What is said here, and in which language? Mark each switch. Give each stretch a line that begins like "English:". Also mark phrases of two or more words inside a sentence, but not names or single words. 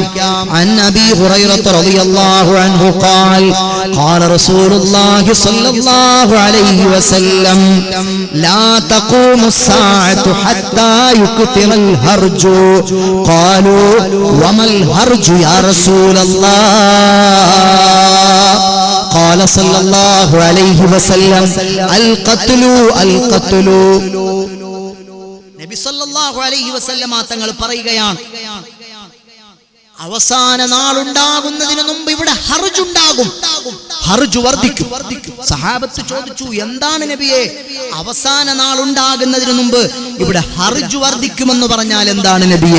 Arabic: عن أبي هريرة رضي الله عنه قال قال رسول الله صلى الله عليه وسلم لا تقوم الساعة حتى يكثر الهرج قالوا وما الهرج يا رسول الله قال صلى الله عليه وسلم القتل
Malayalam: നബി
Arabic: صلى الله عليه وسلم
Malayalam: തങ്ങൾ പറയുകയാണ്, അവസാന നാളുണ്ടാകുന്നതിന് മുമ്പ് ഇവിടെ ഹർജ് ഉണ്ടാകും, ഹർജ് വർദ്ധിക്കും. സഹാബത്ത് ചോദിച്ചു, എന്താണ് നബിയെ അവസാന നാളുണ്ടാകുന്നതിന് മുമ്പ് ഇവിടെ ഹർജ് വർദ്ധിക്കുമെന്ന് പറഞ്ഞാൽ എന്താണ് നബിയെ?